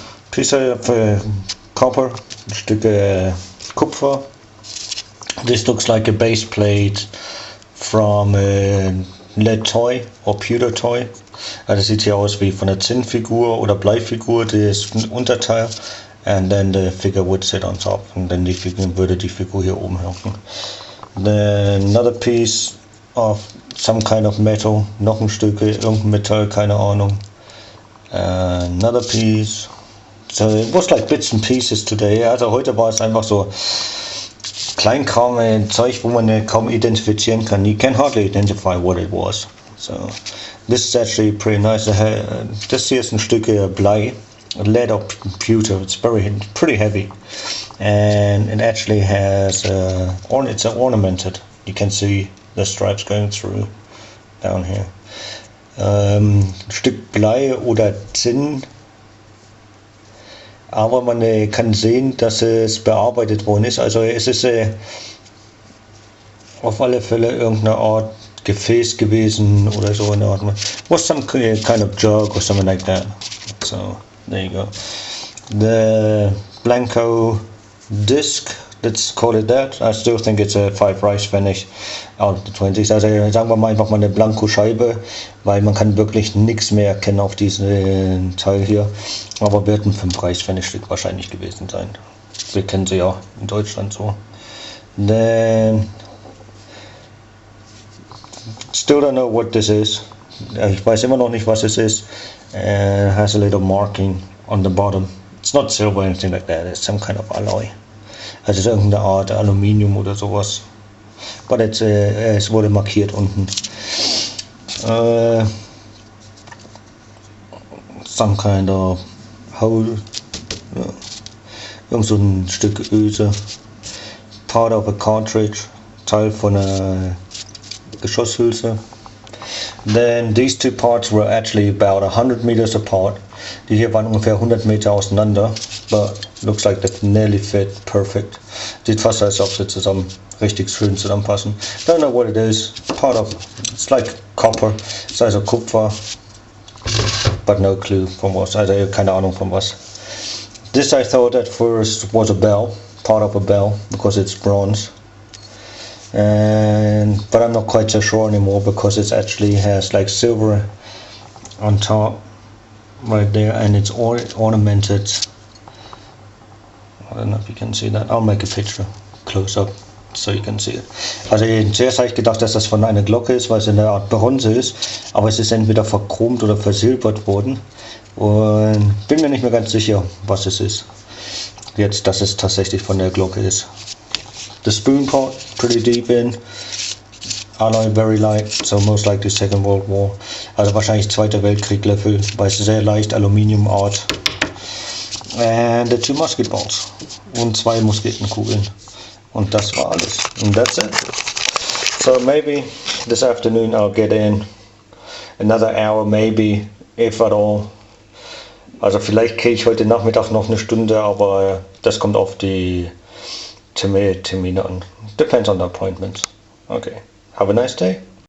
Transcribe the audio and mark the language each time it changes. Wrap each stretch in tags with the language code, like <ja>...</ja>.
<en>Piece of copper,</en> <de>ein Stück Kupfer.</de> <en>This looks like a base plate from a lead toy or pewter toy.</en> <de>Das sieht hier aus wie von der Zinnfigur oder Bleifigur, das Unterteil.</de> <en>And then the figure would sit on top.</en> <de>Und dann würde die Figur hier oben hängen.</de> <en>Then another piece of some kind of metal.</en> <de>Noch ein Stück, irgendein Metall, keine Ahnung.</de> <en>Another piece. So it was like bits and pieces today.</en> <de>Also heute war es einfach so Kleinkram, Zeug, wo man kaum identifizieren kann.</de> <en>You can hardly identify what it was. So this is actually pretty nice.</en> <de>Das hier ist ein Stück Blei,</de> <en>lead or pewter. It's pretty heavy, and it actually has it's ornamented. You can see the stripes going through down here.</en> <de>Ein Stück Blei oder Zinn. Aber man kann sehen, dass es bearbeitet worden ist. Also es ist auf alle Fälle irgendeine Art Gefäß gewesen oder so eine Art.</de> <en>Was some kind of jug or something like that. So there you go. The Blanco disc, let's call it that. I still think it's a 5 Reichs finish out of the 20s.</en> <de>Also sagen wir mal einfach mal eine Blanco-Scheibe, weil man kann wirklich nichts mehr erkennen auf diesen Teil hier. Aber wird ein 5 Reichs Stück wahrscheinlich gewesen sein. Wir kennen sie ja in Deutschland so.</de> <en>Then still don't know what this is.</en> <de>Ich weiß immer noch nicht, was es ist.</de> <en>It has a little marking on the bottom. It's not silver or anything like that. It's some kind of alloy.</en> <de>Also es ist irgendeine Art Aluminium oder sowas. But es wurde markiert unten.</de> <en>Some kind of hole.</en> <de>Irgend so ein Stück Öse.</de> <en>Part of a cartridge.</en> <de>Teil von einer Geschosshülse.</de> <en>Then these two parts were actually about 100 meters apart.</en> <de>Die hier waren ungefähr 100 Meter auseinander,</de> <en>but looks like that nearly fit perfect.</en> <de>Sieht fast als ob sie zusammen richtig schön zusammenpassen.</de> <en>Don't know what it is. Part of it's like copper. It's also Kupfer, but no clue from what.</en> <de>Also keine Ahnung von was.</de> <en>This I thought at first was a bell, part of a bell, because it's bronze. But I'm not quite so sure anymore because it actually has like silver on top right there, and it's ornamented. I don't know if you can see that. I'll make a picture close up so you can see it.</en> <de>Also zuerst habe ich gedacht, dass das von einer Glocke ist, weil es eine Art Bronze ist, aber es ist entweder verchromt oder versilbert worden und bin mir nicht mehr ganz sicher, was es ist. Jetzt, dass es tatsächlich von der Glocke ist.</de> <en>The spoon pot, pretty deep in, alloy very light, so most likely Second World War.</en> <de>Also wahrscheinlich Zweiter Weltkrieg Löffel, weil es sehr leicht Aluminiumart.</de> <en>and the 2 musket balls</en> <de>und 2 Musketenkugeln. Und das war alles.</de> <en>And that's it. So maybe this afternoon I'll get in another hour, maybe, if at all.</en> <de>Also vielleicht gehe ich heute Nachmittag noch eine Stunde, aber das kommt auf die Termine an.</de> <en>Depends on the appointments. Okay. Have a nice day.</en>